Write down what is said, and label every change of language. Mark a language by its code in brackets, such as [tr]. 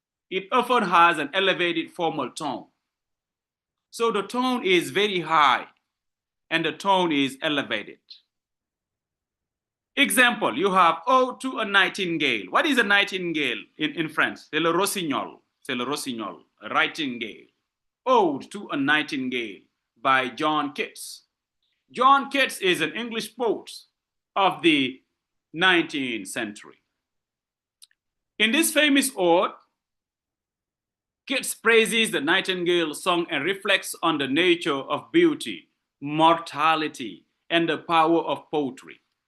[en] It often has an elevated formal tone. So the tone is very high, and the tone is elevated. Example, you have Ode to a Nightingale. What is a nightingale in French? [fr] C'est le rossignol. C'est le rossignol, [en] a nightingale. Ode to a Nightingale by John Keats. John Keats is an English poet of the 19th century. In this famous ode, Keats praises the nightingale song and reflects on the nature of beauty, mortality, and the power of poetry.